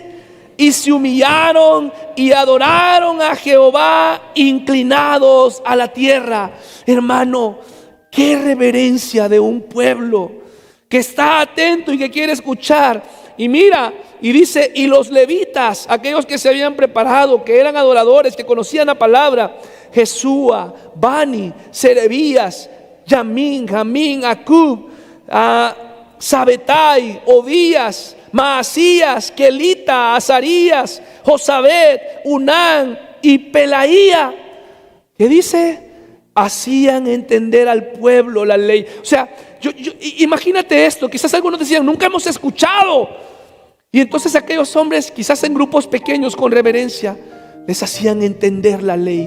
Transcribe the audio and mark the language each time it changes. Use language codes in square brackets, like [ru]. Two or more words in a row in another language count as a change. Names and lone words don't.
[es] Y se humillaron y adoraron a Jehová, inclinados a la tierra. Hermano, qué reverencia de un pueblo que está atento y que quiere escuchar. Y mira, y dice: y los levitas, aquellos que se habían preparado, que eran adoradores, que conocían la palabra: Jesúa, Bani, Serebías, Yamín, Jamín, Acub, Sabetai, Obías, Maasías, Kelita, Azarías, Josabed, Unán y Pelaía. ¿Qué dice? Hacían entender al pueblo la ley. O sea, imagínate esto. Quizás algunos decían: nunca hemos escuchado. Y entonces aquellos hombres, quizás en grupos pequeños, con reverencia, les hacían entender la ley.